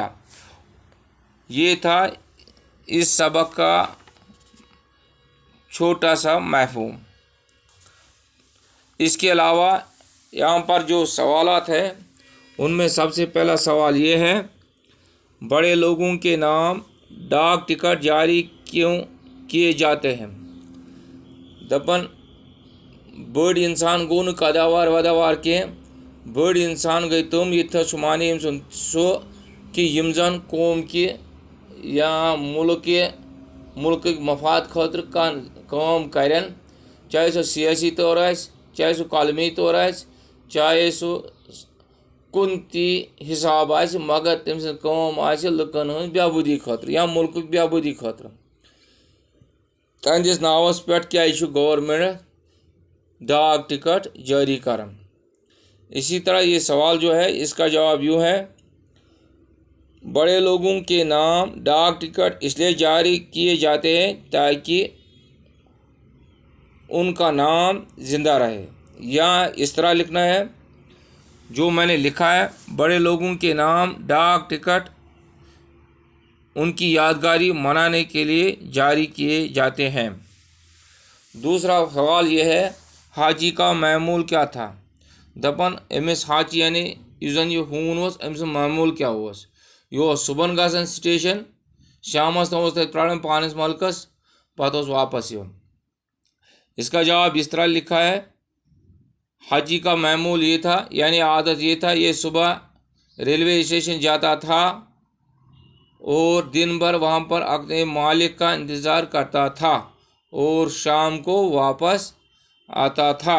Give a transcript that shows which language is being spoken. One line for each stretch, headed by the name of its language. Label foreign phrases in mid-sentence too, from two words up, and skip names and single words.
Urdu: یہ تھا اس سبق کا چھوٹا سا مفہوم۔ اس کے علاوہ یہاں پر جو سوالات ہیں ان میں سب سے پہلا سوال یہ ہے، بڑے لوگوں کے نام ڈاک ٹکٹ جاری کیوں کیے جاتے ہیں؟
Kashmiri: دپن بڑ انسان گو نہ قداوار وداوار کی، بڑ انسان گئی تم یہ تھا شمانے سو کہ یم زن قوم کی یا ملک مفاد خاطر کام کرن، چاہے سو سیاسی طور آس، چاہے سو قلمی طور آس، چاہے سو کن تی حساب آس، مگر تم سن کام آس لکن ہن بہبودی خاطر یا ملک بہبودی خاطر۔ تہندس ناوس پہ کیا گورنمنٹ
Urdu: ڈاک ٹکٹ
Kashmiri: جاری کرن؟
Urdu: اسی طرح یہ سوال جو ہے اس کا جواب یوں ہے، بڑے لوگوں کے نام ڈاک ٹکٹ اس لیے جاری کیے جاتے ہیں تاکہ ان کا نام زندہ رہے، یا اس طرح لکھنا ہے جو میں نے لکھا ہے، بڑے لوگوں کے نام ڈاک ٹکٹ ان کی یادگاری منانے کے لیے جاری کیے جاتے ہیں۔ دوسرا سوال یہ ہے، ہاچی کا معمول کیا تھا؟
Kashmiri: دپن امس ہاچی یعنی اس زن یہ ہون اس امس معمول کیا اس؟ یہ صبح گھن سٹیشن، شامس تام تک پرارن پانس ملکس، پتہ واپس یون۔
Urdu: اس کا جواب اس طرح لکھا ہے، حاجی کا معمول یہ تھا، یعنی عادت یہ تھا، یہ صبح
English: railway station
Urdu: جاتا تھا اور دن بھر وہاں پر اپنے مالک کا انتظار کرتا تھا اور شام کو واپس آتا تھا۔